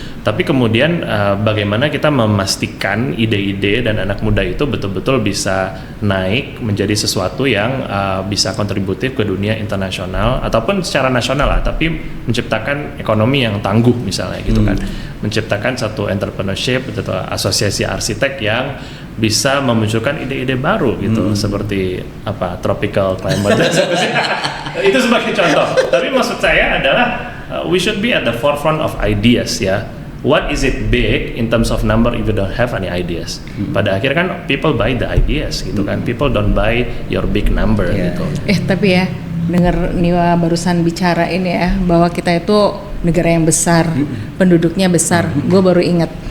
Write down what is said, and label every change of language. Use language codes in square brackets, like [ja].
[id] Tapi kemudian bagaimana kita memastikan ide-ide dan anak muda itu betul-betul bisa naik menjadi sesuatu yang bisa kontributif ke dunia internasional ataupun secara nasional lah, tapi menciptakan ekonomi yang tangguh misalnya gitu kan, menciptakan satu entrepreneurship atau asosiasi arsitek yang bisa memunculkan ide-ide baru gitu, seperti tropical climate itu sebagai contoh. Tapi maksud saya adalah [en] we should be at the forefront of ideas ya. What is it big in terms of number if you don't have any ideas? [id] Pada akhirnya kan [en] people buy the ideas [id] gitu kan, [en] people don't buy your big number gitu. [id] Tapi ya dengar Niwa barusan bicara ini ya, bahwa kita itu negara yang besar, penduduknya besar. Gue baru ingat.